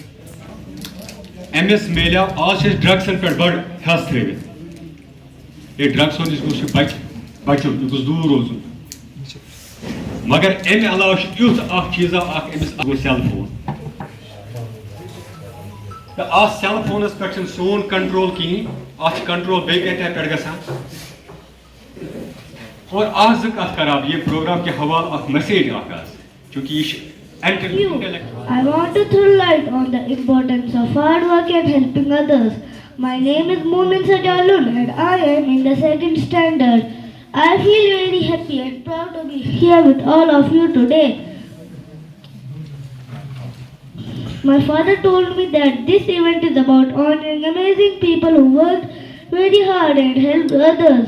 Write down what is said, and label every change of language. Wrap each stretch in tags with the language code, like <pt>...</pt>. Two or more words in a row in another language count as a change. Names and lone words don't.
<ks>أمِس میلیو آز چھِ أسۍ ڈرگسن پٮ۪ٹھ بڑٕ ہٮ۪س تھٲوِتھ ہے ڈرگسو نِش گوٚژھ یہِ بچُن یہِ گوٚژھ دوٗر روزُن مگر امہِ علاوٕ چھُ یُتھ اکھ چیٖزا اکھ أمِس گوٚو</ks> <en>cell phone</en> <ks>تہٕ اتھ سیل فونس پٮ۪ٹھ چھُنہٕ سون کنٹرول کِہیٖنۍ اتھ چھُ کنٹرول بیٚیہِ کتہِ پٮ۪ٹھ گژھان اور آز زٕ کتھ کرٕ بہٕ ییٚمہِ پروگرام کہِ حوالہٕ اکھ میسیج اکھ آز چوٗنٛکہِ یہِ چھُ</ks> <en>I want to throw light on the importance of hard work and helping others. My name is Moomin Sajalun and I am in the 2nd standard. I feel very happy and proud to be here with all of you today. My father told me that this event is about honoring amazing people who worked very hard and helped others.</en>